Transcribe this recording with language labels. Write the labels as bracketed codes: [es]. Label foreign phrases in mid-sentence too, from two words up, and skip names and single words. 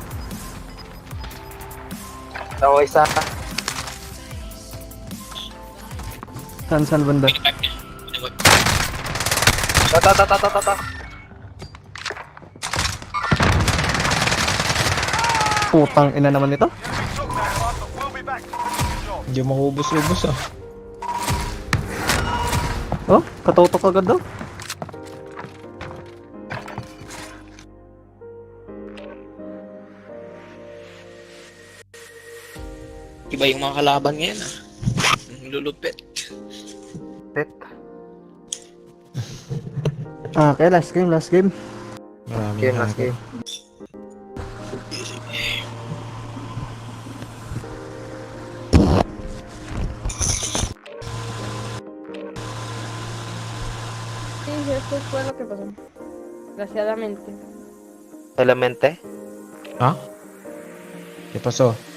[tl] Ako isa. Saan banda? Pinipipe niya. Pinipipe. Ta. Putang ina naman ito. [en] We took that one, but we'll be back to finish the job. [tl] Hindi maubos-ubos ah. Oh, katotok agad daw. Iba yung mga kalaban ngayon ah. Ang lulupit. [en] Ah, okay, last game. [tl] Maraming [en] Game, last hacker. game. [es] Sí, eso fue lo que pasó. Desgraciadamente. Elemente? Ha? ¿Qué pasó?